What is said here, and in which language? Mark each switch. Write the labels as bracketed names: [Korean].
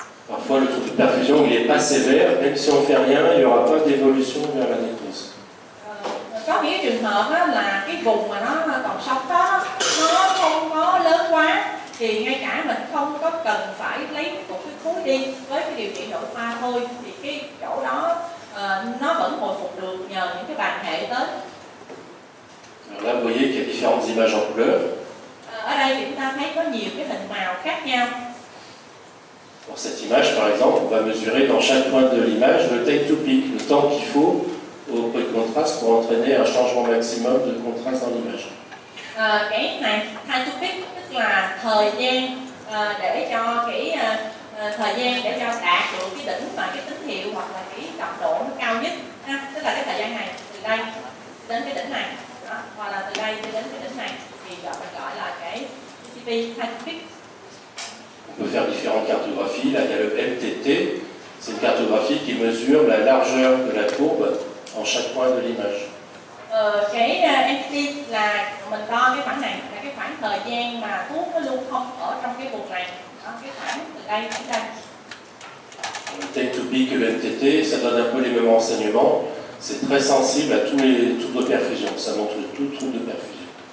[French] Parfois, le taux de perfusion il n'est pas sévère, même si on ne fait rien, il n'y aura pas d'évolution vers la nécrose. [Vietnamese] Có những trường hợp đó là cái vùng mà nó còn sống đó nó không có lớn quá, thì ngay cả mình không có cần phải lấy một cái khối đi với cái điều trị nội khoa thôi, thì cái chỗ đó nó vẫn hồi phục được nhờ những cái bàn hệ tới. [French] Alors là, vous voyez qu'il y a différentes images en couleur. [Vietnamese] Ở đây thì chúng ta thấy có nhiều cái hình màu khác nhau. [French] Pour cette image, par exemple, on va mesurer dans chaque point de l'image le take to peak, le temps qu'il faut au point de contraste pour entraîner un changement maximum de contraste dans l'image. [Vietnamese] Cái này time to peak tức là thời gian để cho cái thời gian để cho đạt được cái đỉnh mà cái tín hiệu hoặc là cái đậm độ nó cao nhất ha. Tức là cái thời gian này từ đây đến cái đỉnh này đó, hoặc là từ đây đến cái đỉnh này thì mình gọi là cái TCP time to peak. [French] On peut faire différentes cartographies. Là, il y a le MTT. C'est une cartographie qui mesure la largeur de la courbe en chaque point de l'image. [Vietnamese] Cái MTT là mình đo cái khoảng này là cái khoảng thời gian mà thuốc nó lưu thông ở trong cái vùng này. Đó, cái khoảng từ đây đến đây. [French] Le take to peak et le MTT, ça donne un peu les mêmes renseignements. C'est très sensible à tous les troubles de perfusion. Ça montre tout trouble de perfusion.